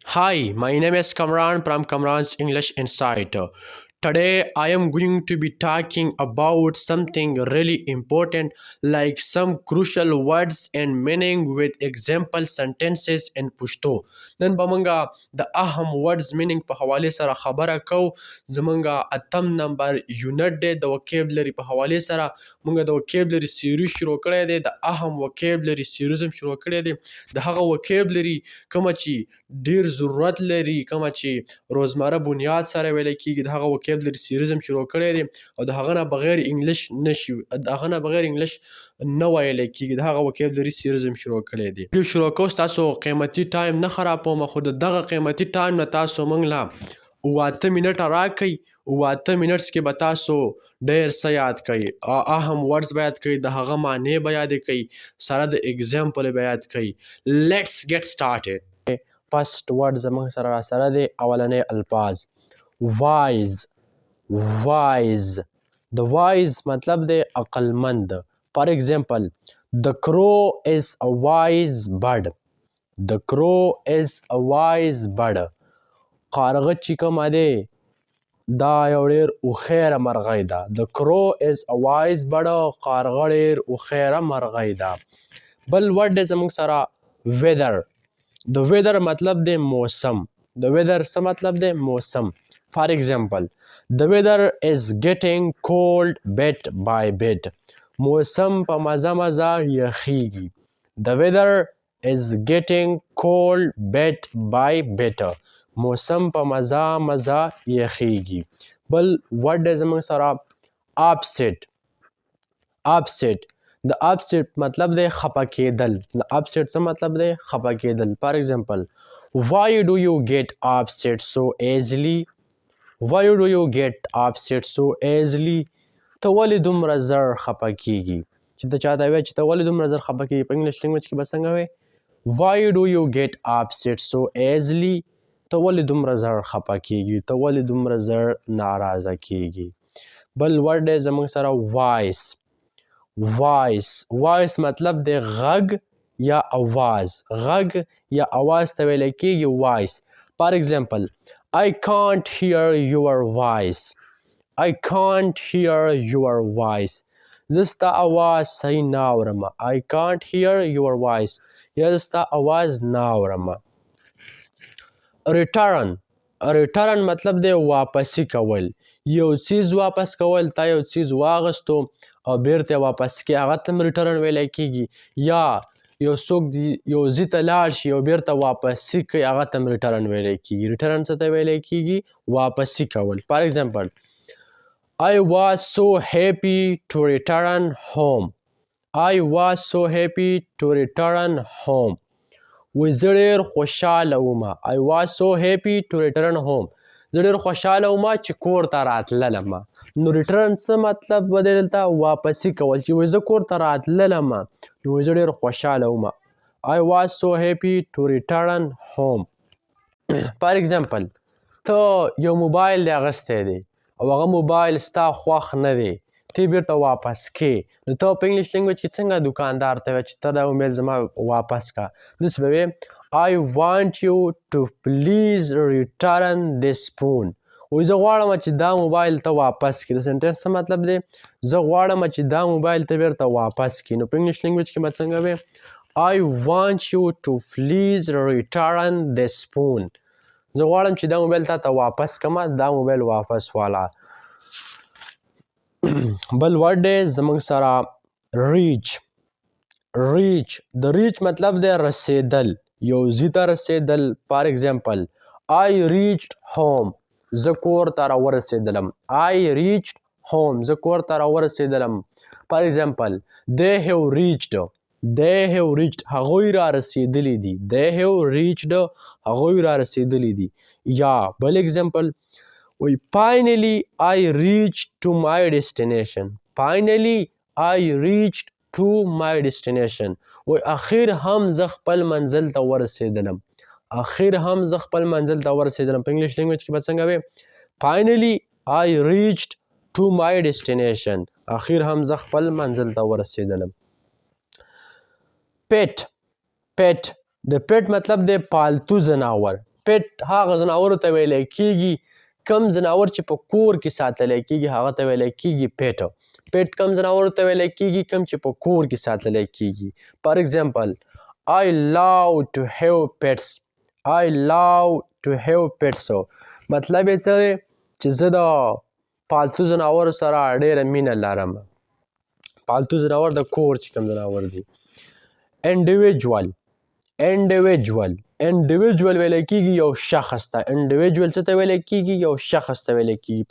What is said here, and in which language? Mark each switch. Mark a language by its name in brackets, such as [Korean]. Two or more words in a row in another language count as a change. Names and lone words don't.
[English] Hi, my name is Kamran from Kamran's English Insight. Today I am going to be talking about something really important, like some crucial words and meaning with example sentences in Pashto. [Pashto] نن به مونږه د اهم words meaning په حواله سره خبره کوو. زمونږه اتم نمبر یونټ دی د vocabulary په حواله سره. مونږ د [English] vocabulary series [Pashto] شروع کړی دی، د اهم [English] vocabulary series [Pashto] هم شروع کړی دی. د هغه vocabulary کومه چې ډیر ضرورت لري، کومه چې روزمره بنیاد سره ویل کېږي، د هغه [English] vocabulary series [Pashto] هم شروع کړی دی او د هغه نه بغیر انګلیش نشي، د هغه نه بغیر انګلیش نه ویل کېږي، د هغه [English] vocabulary series [Pashto] هم شروع کړی دی. ویډیو شروع کوو، ستاسو قیمتي ټایم نه خرابوم، خو د دغه قیمتي ټایم نه تاسو موږ له 8 منټه راکړئ. 8 منټس کې به تاسو ډېر څه یاد کړئ، اهم ورډز به یاد کړئ، د هغه معنی به یاد کړئ، سره د اگزامپل به یاد کړئ. [English] Let's get started. first word [Pashto] زموږ سره راسره دی، اولنی الفاظ وایز. وایز د وایز مطلب دی عقلمند. [English] For example The crow is a wise bird. The crow is a wise bird. [Pashto] قارغه چې کومه دی دا یو ډېر هوښیاره مرغۍ ده. [English] The crow is a wise bird. [Pashto] قارغه ډېر هوښیاره مرغۍ ده. بل ورډ دی زموږ سره weather. د weather مطلب دی موسم. د weather څه مطلب دی؟ موسم. [English] For example, the weather is getting cold bit by bit. [Pashto] موسم په مزه مزه یخیږي. [English] The weather is getting cold bit by bit. [Pashto] موسم په مزه مزه یخیږي. بل ورډ دی زموږ سره opposite. opposite د opposite مطلب دی خفه کېدل. د opposite څه مطلب دی؟ خفه کېدل. [English] For example, why do you get upset so easily? Why do you get upset so easily? [Pashto] ته ولې دومره زر خفه کېږي؟ چې ته چاته وایې چې ته ولې دومره زر خفه کېږي، په [English] English language [Pashto] کې به څنګه وایې؟ [English] Why do you get upset so easily? [Pashto] ته ولې دومره زر خفه کېږي، ته ولې دومره زر ناراضه کېږي. بل ورډ دی زموږ سره voice. voice voice مطلب دی غږ یا اواز. غږ یا اواز ته ویل کېږي voice. [English] For example, I can't hear your voice. I can't hear your voice. [Pashto] زه ستا اواز صحیح نه اورم. [English] I can't hear your voice. [Pashto] یا زه ستا اواز نه اورم. return. return مطلب دی واپسی کول. یو چیز واپس کول، تا یو چیز واغستو او بیرته واپس کې، هغه ته هم ریټرن ویلی کېږي. یا یو څوک یو ځای ته لاړ شي او بیرته واپسي کوي، هغه ته هم ریټرن ویلی کېږي. ریټرن څه ته ویلی کېږي؟ واپسي کول. [English] For example I was so happy to return home. I was so happy to return home. [Pashto] وایي زه ډېر خوشحاله وم. [English] I was so happy to return home. [Pashto] زه ډېر خوشحاله وم چې کور ته راتللم. نو ریټرن څه مطلب به دی دلته؟ واپسي کول. چې وایي زه کور ته راتللم نو وایي زه ډېر خوشحاله وم. [English] I was so happy to return home. For example, [Pashto] ته یو موبایل دی اغوستی دی او هغه موبایل ستا خوښ نه دی، ته یې بیرته واپس کې، نو ته په [English] English language [Pashto] کې څنګه دوکاندار ته وایې چې ته دا موبایل زما واپس کا؟ داسې به وایې [English] I want you to please return this phone. [Pashto] وایي زه غواړم چې دا موبایل ته واپس کړي. د سنټنس څه مطلب دی؟ زه غواړم چې دا موبایل ته بیرته واپس کړي. نو په [English] English language [Pashto] کې به څنګه وایې [English] I want you to please return this phone. [Pashto] زه غواړم چې دا موبایل تا ته واپس کړم، دا موبایل واپس واله. بل ورډ دی زموږ سره reach. reach د reach مطلب دی رسیدل، یو ځای ته رسیدل. [English] For example I reached home. [Pashto] زه کور ته راورسېدلم. [English] I reached home. [Pashto] زه کور ته راورسېدلم. [English] For example they have reached. they have reached. [Pashto] هغوی را رسېدلی دي. [English] they have reached. [Pashto] هغوی را رسېدلی دي. یا بل ایگزامپل وایي [English] finally I reached to my destination. finally I reached to my destination. [Pashto] وایي اخر هم زه خپل منزل ته ورسېدلم. اخر هم زه خپل منزل ته ورسېدلم. په [English] English language [Pashto] کې به څنګه وایې [English] finally I reached to my destination. [Pashto] اخر هم زه خپل منزل ته ورسېدلم. pet. pet د pet مطلب دی پالتو ځناور. پټ هغه ځناورو ته ویلی کیږي کم ځناور چې په کور کې ساتلی کیږي هغه ته ویلی کیږي پیټ پیټ کم ځناورو ته ویلی کیږي کم چې په کور کې ساتلی کیږي [English] For example I love to have pets I love to have pets [Pashto] مطلب یې څه دی چې زه د پالتو ځناورو سره ډېره مینه لرم پالتو ځناور د کور چې کوم ځناور دی انډیویجول انډیویجول ویلی کیږي یو شخص ته انډیویجول څه ته ویلی کیږي یو شخص ته ویلی کیږي